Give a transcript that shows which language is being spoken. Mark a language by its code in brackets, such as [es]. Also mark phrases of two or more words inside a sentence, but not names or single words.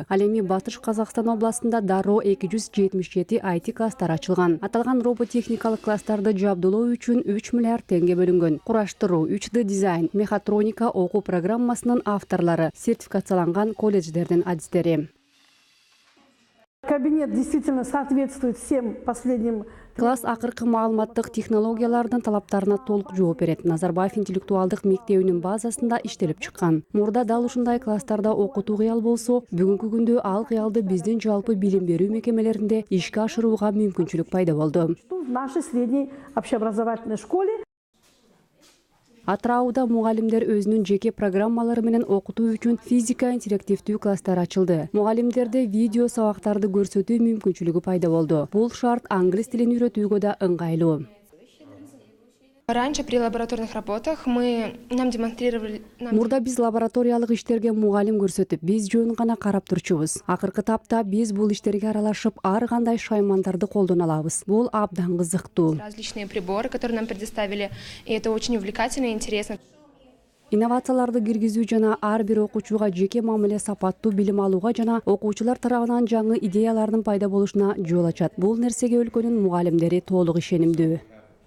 [ky] Ал эми Батыш Казакстан областында дароо 277 IT класстар ачылган. Аталган роботехникалык класстарды жабдылоо үчүн 3 миллиард теңге бөлүнгөн. Кураштыруу, 3D дизайн, мехатроника окуу программасынын авторлору, сертификацияланган колледждердин адистери. [ru] Кабинет действительно соответствует всем последним. [ky] Класс акыркы маалыматтык технологиялардын талаптарына толук жооп берет. Назарбаев интеллектуалдык мектебинин базасында иштелип чыккан. Мурда дал ушундай класстарда окутуу кыял болсо, бүгүнкү күндө ал кыялды биздин жалпы билим берүү мекемелеринде ишке ашырууга мүмкүнчүлүк пайда болду. [ru] В нашей средней общеобразовательной школе [ky] Атырауда мугалимдер өзүнүн жеке программалары менен окутуу үчүн физика интерактивдүү класстар ачылды. Мугалимдерде видео сабактарды көрсөтүү мүмкүнчүлүгү пайда болду. Бул шарт англис тилин үйрөтүүгө да ыңгайлуу. [ru] Раньше при лабораторных работах нам демонстрировали... [ky] Мурда биз лабораториялык иштерге мугалим көрсөтүп, биз жөн гана карап турчубуз. Акыркы тапта биз бул иштерге аралашып, ар кандай шаймандарды колдоно алабыз. Бул абдан кызыктуу. [ru] Различные приборы, которые нам предоставили, и это очень увлекательно и интересно. [ky] Инновацияларды киргизүү жана ар бир окуучуга жеке мамиле сапаттуу билим алууга жана окуучулар тарабынан жаңы идеялардын пайда болушуна жол ачат. Бул нерсеге өлкөнүн мугалимдери толук ишенимдүү.